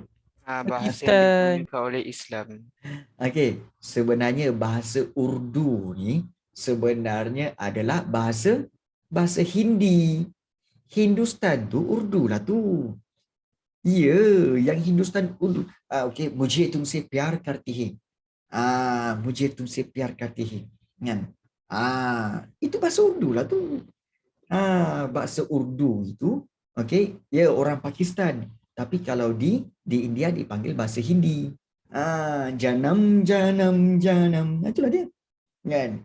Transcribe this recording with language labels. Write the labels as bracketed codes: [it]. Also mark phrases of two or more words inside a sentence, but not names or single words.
[ms] Bahasa yang diperlukan oleh Islam. Okey, sebenarnya bahasa Urdu ni sebenarnya adalah bahasa Hindi. Hindustan tu Urdu lah tu. Ya, yang Hindustan Urdu. Okey, [hi] मुझे तुमसे प्यार करती है. मुझे तुमसे प्यार करती है. [ms] Kan? Itu bahasa Urdu lah tu. Bahasa Urdu itu, okey, ya orang Pakistan. Tapi kalau di India dipanggil bahasa Hindi. Janam. Itulah dia. Kan?